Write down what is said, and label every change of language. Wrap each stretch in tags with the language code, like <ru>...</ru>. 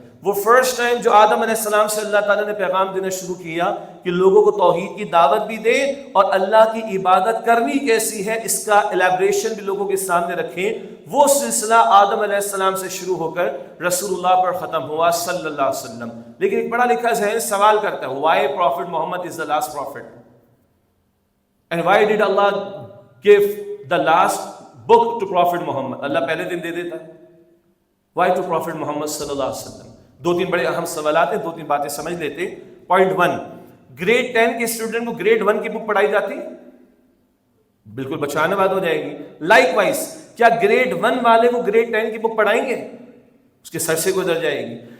<ur>وہ first time جو آدم علیہ السلام سے اللہ تعالیٰ نے پیغام دینا شروع کیا کہ لوگوں کو توحید کی دعوت بھی دے اور اللہ کی عبادت کرنی کیسی ہے اس کا الیبریشن بھی لوگوں کے سامنے رکھیں، وہ سلسلہ آدم علیہ السلام سے شروع ہو کر رسول اللہ پر ختم ہوا صلی اللہ علیہ وسلم. لیکن ایک بڑا لکھا ذہن سوال کرتا ہے،</ur> <en>why Prophet Muhammad is the last prophet and why did Allah give the last book to Prophet Muhammad؟</en> <ur>اللہ پہلے دن دے دیتا.</ur> <en>why to Prophet Muhammad</en> <ur>صلی اللہ علیہ وسلم؟ دو تین بڑے اہم سوالات ہیں، دو تین باتیں سمجھ لیتے. پوائنٹ 1، گریڈ 10 کے اسٹوڈنٹ کو گریڈ 1 کی بک پڑھائی جاتی ہے؟ بالکل بچانے بات ہو جائے گی. لائک وائز کیا گریڈ 1 والے کو گریڈ 10 کی بک پڑھائیں گے؟ اس کے سر سے گزر جائے گی.</ur>